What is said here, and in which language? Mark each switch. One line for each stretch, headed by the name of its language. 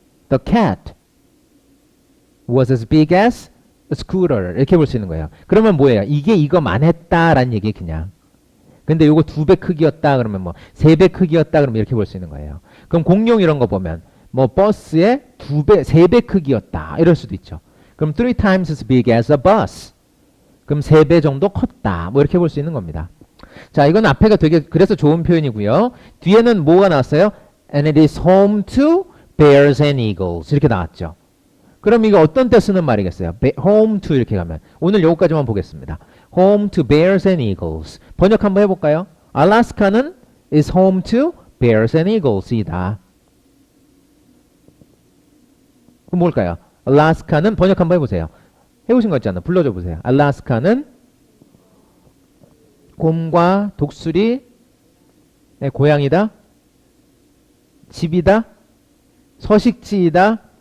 English: The cat was as big as a scooter.
Korean: 이렇게 볼 수 있는 거예요. 그러면 뭐예요? 이게 이거만 했다라는 얘기 그냥. 근데 요거 2배 크기였다 그러면 뭐 3배 크기였다 그러면 이렇게 볼 수 있는 거예요. 그럼 공룡 이런 거 보면 뭐 버스의 2배, 3배 크기였다 이럴 수도 있죠.
English: 그럼 3 times as big as a bus.
Korean: 그럼 3배 정도 컸다. 뭐 이렇게 볼 수 있는 겁니다. 자, 이건 앞에가 되게 그래서 좋은 표현이고요. 뒤에는 뭐가 나왔어요?
English: And it is home to bears and eagles.
Korean: 이렇게 나왔죠. 그럼 이거 어떤 때 쓰는 말이겠어요? home to 이렇게 가면. 오늘 요거까지만 보겠습니다.
English: home to bears and eagles.
Korean: 번역 한번 해볼까요?
English: 알래스카는 is home to bears and eagles이다.
Korean: 그럼 뭘까요? 알래스카는 번역 한번 해보세요. 해보신 거 있잖아요. 불러줘 보세요. 알래스카는 곰과 독수리의 고향이다. 집이다. 서식지이다.